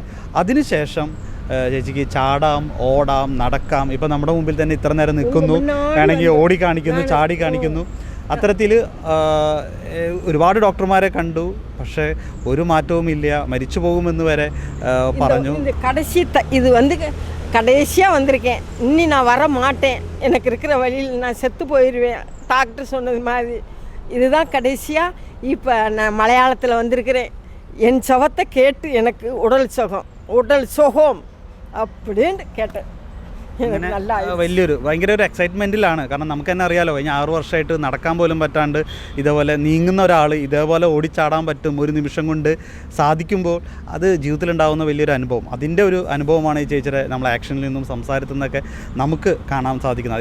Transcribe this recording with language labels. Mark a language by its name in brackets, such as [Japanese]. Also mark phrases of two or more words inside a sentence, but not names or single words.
[Malayalam] അതിനുശേഷം ചേച്ചിക്ക് ചാടാം, ഓടാം, നടക്കാം. ഇപ്പം നമ്മുടെ മുമ്പിൽ തന്നെ ഇത്ര നേരം നിൽക്കുന്നു, വേണമെങ്കിൽ ഓടി കാണിക്കുന്നു, ചാടി കാണിക്കുന്നു. അത്തരത്തിൽ ഒരുപാട് ഡോക്ടർമാരെ കണ്ടു, പക്ഷേ ഒരു മാറ്റവുമില്ല, മരിച്ചു പോകുമെന്ന് വരെ പറഞ്ഞു. [Tamil] ഇത് கடைசியாக வந்திருக்கேன், இன்னி நான் வர மாட்டேன், எனக்கு இருக்கிற வழியில் நான் செத்து போயிடுவேன், டாக்டர் சொன்னது மாதிரி. இதுதான் கடைசியாக. இப்போ நான் மலையாளத்தில் வந்திருக்கிறேன். என் சுகத்தை கேட்டு எனக்கு உடல் சுகம் அப்படின்னு கேட்டேன். [Malayalam] ഭയങ്കര ഒരു എക്സൈറ്റ്മെൻറ്റിലാണ്. കാരണം നമുക്ക് തന്നെ അറിയാലോ, കഴിഞ്ഞ 6 വർഷമായിട്ട് നടക്കാൻ പോലും പറ്റാണ്ട് ഇതേപോലെ നീങ്ങുന്ന ഒരാൾ ഇതേപോലെ ഓടിച്ചാടാൻ പറ്റും ഒരു നിമിഷം കൊണ്ട് സാധിക്കുമ്പോൾ അത് ജീവിതത്തിലുണ്ടാകുന്ന വലിയൊരു അനുഭവം. അതിൻ്റെ ഒരു അനുഭവമാണ് ഈ ചേച്ചിയുടെ നമ്മൾ ആക്ഷനിൽ നിന്നും സംസാരത്തിൽ നിന്നൊക്കെ നമുക്ക് കാണാൻ സാധിക്കുന്നത്.